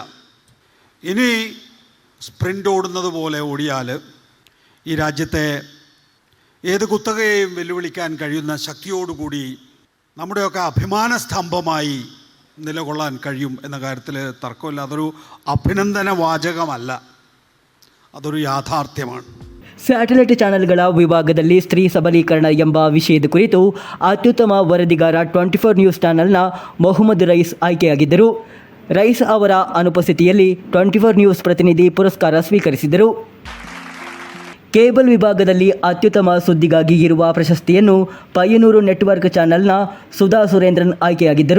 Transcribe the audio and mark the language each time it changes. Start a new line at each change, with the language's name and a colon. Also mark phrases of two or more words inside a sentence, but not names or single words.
Malayalam: ഇനി സ്പ്രിൻ്റ് ഓടുന്നത് പോലെ ഓടിയാൽ ഈ രാജ്യത്തെ ഏത് കുത്തകയെയും വെല്ലുവിളിക്കാൻ കഴിയുന്ന ശക്തിയോടുകൂടി നമ്മുടെയൊക്കെ അഭിമാന സ്തംഭമായി നിലകൊള്ളാൻ കഴിയും എന്ന കാര്യത്തിൽ തർക്കമില്ല. അതൊരു അഭിനന്ദന വാചകമല്ല, ಅതൊരു യാഥാർത്ഥ്യമാണ്.
Kannada: ಸ್ಯಾಟಲೈಟ್ ಚಾನೆಲ್ಗಳ ವಿಭಾಗದಲ್ಲಿ ಸ್ತ್ರೀ ಸಬಲೀಕರಣ ಎಂಬ ವಿಷಯದ ಕುರಿತು ಅತ್ಯುತ್ತಮ ವರದಿಗಾರ 24 ನ್ಯೂಸ್ ಚಾನೆಲ್ನ ಮೊಹಮ್ಮದ್ ರೈಸ್ ಆಯ್ಕೆಯಾಗಿದ್ದರು. ರೈಸ್ ಅವರ ಅನುಪಸ್ಥಿತಿಯಲ್ಲಿ 24 ನ್ಯೂಸ್ ಪ್ರತಿನಿಧಿ ಪುರಸ್ಕಾರ ಸ್ವೀಕರಿಸಿದರು. ಕೇಬಲ್ ವಿಭಾಗದಲ್ಲಿ ಅತ್ಯುತ್ತಮ ಸುದ್ದಿಗಾಗಿ ಇರುವ ಪ್ರಶಸ್ತಿಯನ್ನು ಪಯ್ಯನೂರು ನೆಟ್ವರ್ಕ್ ಚಾನೆಲ್ನ ಸುಧಾ ಸುರೇಂದ್ರನ್ ಆಯ್ಕೆಯಾಗಿದ್ದರು.